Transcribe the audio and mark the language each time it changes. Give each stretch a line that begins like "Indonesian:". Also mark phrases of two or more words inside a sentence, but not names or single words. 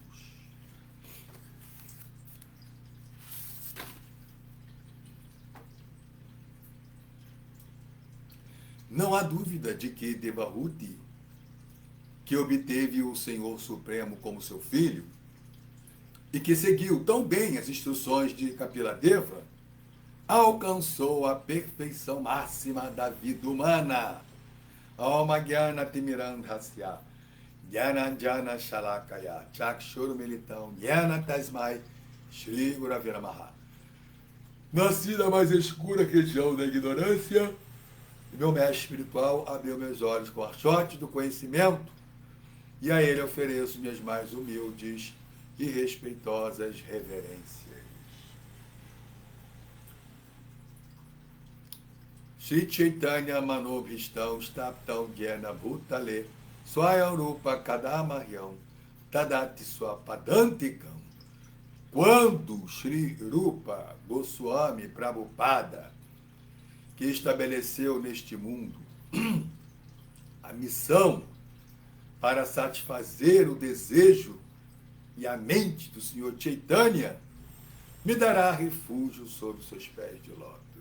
Portuguese: Não há dúvida de que Devahuti, que obteve o Senhor Supremo como seu filho, e que seguiu tão bem as instruções de Kapiladeva, alcançou a perfeição máxima da vida humana.
Sanskrit: Om Jnana Timirandhasya Jnananjana Shalakaya Chakshur Militam Jnana Tasmai Shri Guravira Maha.
Portuguese: Nasci na mais escura região da ignorância, e meu mestre espiritual abriu meus olhos com archotes do conhecimento, e a ele ofereço minhas mais humildes e respeitosas reverências.
Sanskrit: Sri Chaitanya Manobhishtam Staptam Gyana Bhutale Swayam Rupa Kadamahyam Tadati Swapadantikam.
Portuguese: Quando Sri Rupa Goswami Prabhupada, que estabeleceu neste mundo a missão para satisfazer o desejo e a mente do Senhor Chaitanya, me dará refúgio sob seus pés de lótus.